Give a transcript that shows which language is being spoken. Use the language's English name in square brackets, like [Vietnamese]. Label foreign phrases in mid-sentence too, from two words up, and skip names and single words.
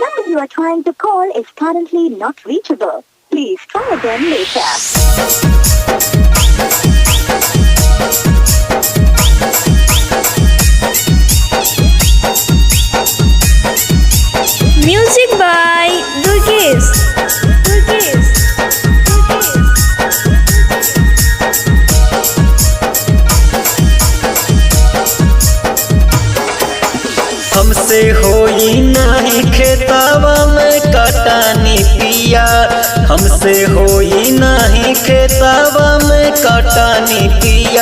[English] you are trying to call is currently not reachable. Please try again later. Music by Durgesh. [Bhojpuri] हमसे होई नाही खेतावा में कटानी पिया, हमसे होई नाही खेतावा में कटानी पिया।